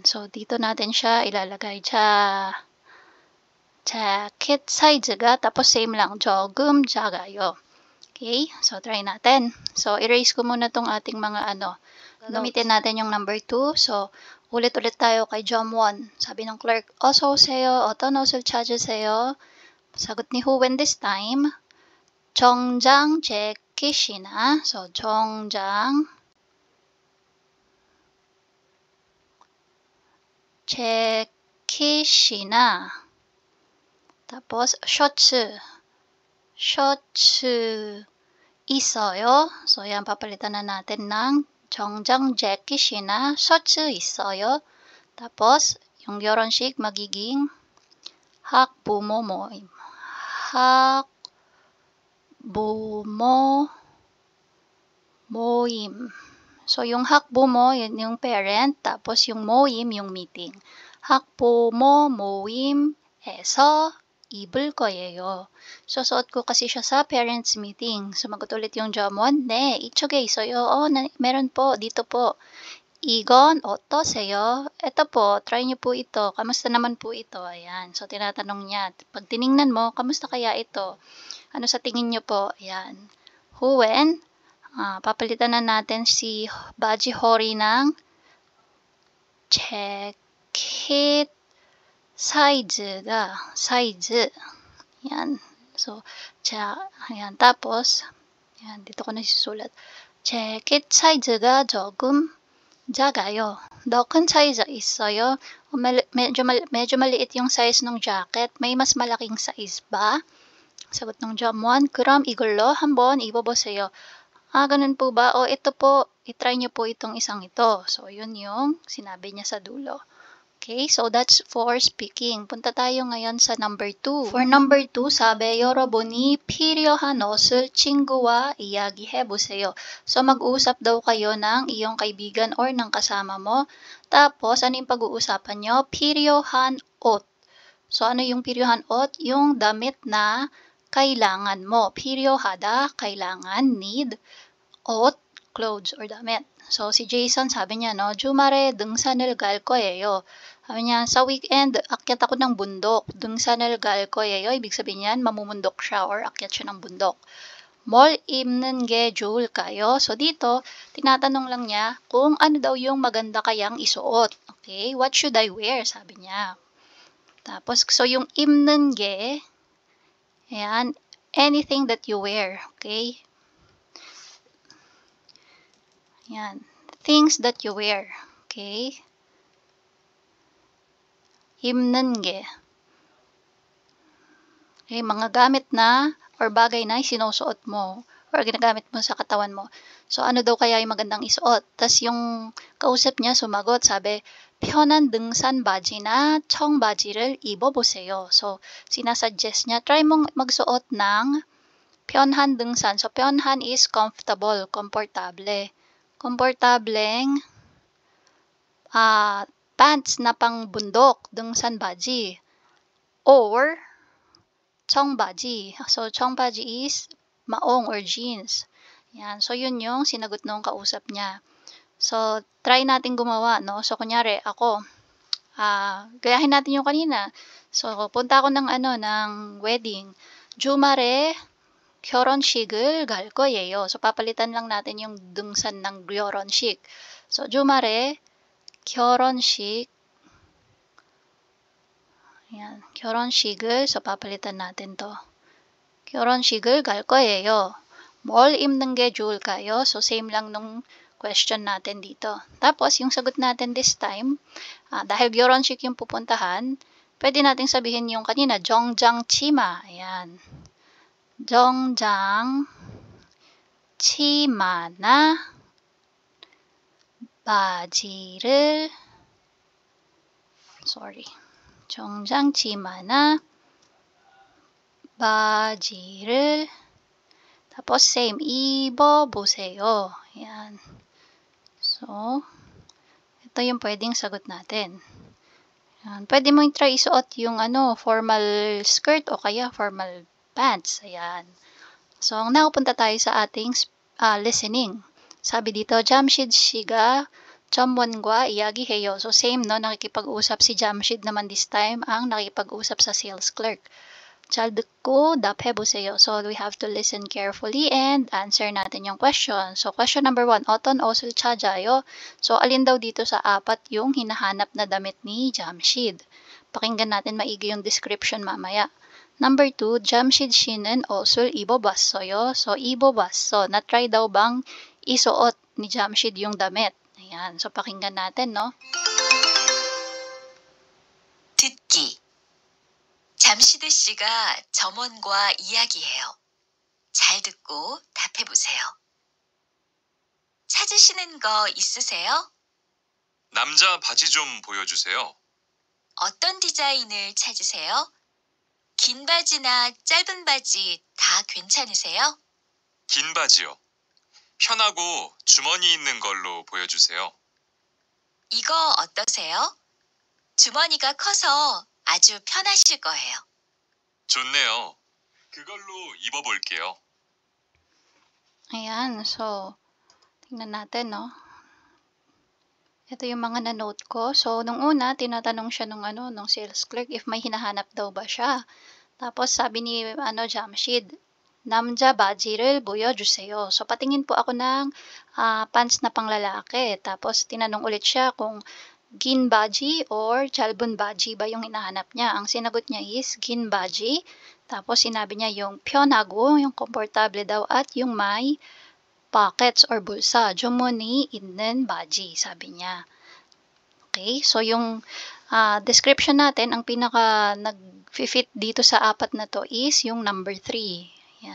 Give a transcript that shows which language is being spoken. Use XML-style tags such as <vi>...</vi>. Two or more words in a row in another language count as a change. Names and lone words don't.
<tl>So, dito natin siya ilalagay. Jacket size-ga. Tapos, same lang.</tl> <ko>조금 작아요.</ko> <tl>Okay? So, try natin. So, erase ko muna tong ating mga Gamitin natin yung number 2. So, ulit-ulit tayo kay Jom 1. Sabi ng clerk,</tl> <ko>어서 오세요. 어떤 옷을 찾으세요?</ko> <tl>Sagot ni Huwen this time,</tl> <ko>정장 재킷이나. So, 정장 재킷이나. Tapos, shotsu 있어요.</ko> <tl>So, yan, papalitan na natin ng</tl> <ko>정장 재킷이나 shotsu 있어요.</ko> <tl>Tapos, yung 결혼식 magiging</tl> <ko>학부모 모임. 학부모 모임.</ko> <tl>So, yung 학부모, yun yung parent. Tapos, yung 모임, yung meeting.</tl> <ko>학부모 모임에서 입을 거예요.</ko> <tl>So, suot ko kasi siya sa</tl> <en>parents meeting.</en> <tl>Sumagot ulit yung Jamon,</tl> <ko>네, 이쪽에 있어요.</ko> <tl>meron po, dito po.</tl> <ko>이건 어떠세요?</ko> <tl>Ito po, try niyo po ito. Kamusta naman po ito? Ayan. So, tinatanong niya. Pag tiningnan mo, kamusta kaya ito? Ano sa tingin niyo po? Ayan. Huwen, papalitan na natin si Baji Hori ng</tl> <en>jacket size.</en> <tl>Yan. So, ayan. Tapos, ayan, dito ko na susulat.</tl> <en>jacket size</en> <ko>가 조금 작아요. 더 큰 size 있어요?</ko> <tl>medyo maliit yung size ng jacket. May mas malaking size ba? Sagot ng Jom 1,</tl> <ko>그럼 이걸로 한번 입어보세요.</ko> <tl>Ganun po ba? Ito po, itry nyo po itong isang ito. So, yun yung sinabi niya sa dulo.</tl> <en>Okay, so that's for speaking.</en> <tl>Punta tayo ngayon sa number 2.</tl> <en>For number</en> <tl>2, sabi,</tl> <ko>여러분이 필요한 옷을 친구와 이야기해보세요.</ko> <tl>So, mag-uusap daw kayo ng iyong kaibigan or ng kasama mo. Tapos, ano yung pag-uusapan nyo?</tl> <ko>필요한 옷.</ko> <tl>So, ano yung</tl> <ko>필요한 옷?</ko> <tl>Yung damit na kailangan mo. 필요하다, kailangan,</tl> <en>need. 옷, clothes or damit.</en> <tl>So, si Jason, sabi niya,</tl> <ko>주말에 등산을 갈 거예요.</ko> <tl>Sabi niya, sa weekend, akyat ako ng bundok.</tl> <ko>등산을 갈 거예요.</ko> <tl>Ibig sabihin niyan, mamumundok siya or akyat siya ng bundok.</tl> <ko>뭘 입는 게 좋을까요?</ko> <tl>So, dito, tinatanong lang niya kung ano daw yung maganda kayang isuot.</tl> <en>Okay, what should I wear?</en> <tl>Sabi niya. Tapos, so yung</tl> <ko>입는 게,</ko> <tl>ayan,</tl> <en>anything that you wear. Okay? Yan. Things that you wear. Okay?</en> <ko>입는 게.</ko> <tl>Okay, mga gamit na or bagay na sinusuot mo or ginagamit mo sa katawan mo. So, ano daw kaya yung magandang isuot? Tapos yung kausap niya sumagot, sabi,</tl> <ko>편한 등산 바지나 청바지를 입어보세요.</ko> <tl>So, sinasuggest niya, try mong magsuot ng</tl> <ko>편한 등산.</ko> <en>So, 편한 is comfortable,</en> <tl>komportable. Komportableng pants na pang bundok,</tl> <ko>등산 바지.</ko> <tl>Or, 청바지. So, 청바지 is maong or jeans. Yan. So, yun yung sinagot nung kausap niya. So, try natin gumawa, no? So, kunyari, ako, gayahin natin yung kanina. So, punta ako ng wedding. Jumare,</tl> <ko>결혼식을 갈 거예요.</ko> <tl>So, papalitan lang natin yung dungsan ng 결혼식. So,</tl> <ko>주말에 결혼식. Yan, 결혼식을.</ko> <tl>So, papalitan natin to.</tl> <ko>결혼식을 갈 거예요. 뭘 입는 게 좋을까요?</ko> <tl>So, same lang nung question natin dito. Tapos, yung sagot natin this time, dahil 결혼식 yung pupuntahan, pwede natin sabihin yung kanina,</tl> <ko>정장 치마. Ayan. 정장 치마나 바지를 정장 치마나 바지를</ko> <tl>tapos same,</tl> <ko>입어보세요. Ayan.</ko> <tl>So, ito yung pwedeng sagot natin. Ayan. Pwede mo try isuot yung</tl> <en>formal skirt</en> <tl>o kaya</tl> <en>formal pants.</en> <tl>Ayan. So, nakapunta tayo sa ating listening. Sabi dito,</tl> <ko>Jamshid 씨가 점원과 이야기해요.</ko> <tl>So, same, no? Nakikipag-usap si Jamshid naman this time ang nakikipag-usap sa</tl> <en>sales clerk.</en> <ko>잘 듣고 답해보세요.</ko> <en>So, we have to listen carefully and answer</en> <tl>natin yung</tl> <en>question. So, question number 1,</en> <ko>어떤 옷을 찾아요?</ko> <tl>So, alin daw dito sa apat yung hinahanap na damit ni Jamshid? Pakinggan natin maigi yung description mamaya.</tl> <ko>Number 2, Jamshid 씨는 옷을 입어봤어요. So, 입어봤어.</ko> <tl>Na-try daw bang isuot ni Jamshid yung damit? Ayan. So, pakinggan natin, no?</tl> <ko>듣기. 잠시드 씨가 점원과 이야기해요. 잘 듣고 답해보세요. 찾으시는 거 있으세요? 남자 바지 좀 보여주세요. 어떤 디자인을 찾으세요? 긴 바지나 짧은 바지 다 괜찮으세요? 긴 바지요. 편하고 주머니 있는 걸로 보여주세요. 이거 어떠세요? 주머니가 커서 아주 편하실 거예요. 좋네요. 그걸로 입어볼게요.</ko> <tl>Ayan. So, tingnan natin, no? Ito yung mga na-note ko. So, nung una, tinatanong siya nung sales clerk if may hinahanap daw ba siya. Tapos, sabi ni Jamshid,</tl> <ko>남자 바지를 보여주세요.</ko> <tl>So, patingin po ako ng pants na panglalaki. Tapos, tinanong ulit siya kung</tl> <ko>긴 바지</ko> <tl>or</tl> <ko>짧은 바지</ko> <tl>ba yung hinahanap niya. Ang sinagot niya is</tl> <ko>긴 바지.</ko> <tl>Tapos, sinabi niya yung 편하고, yung komportable daw, at yung may pockets or bulsa.</tl> <ko>주머니 있는 바지,</ko> <tl>sabi niya. Okay, so yung description natin, ang pinaka nag-fit dito sa apat na to is yung number 3.</tl>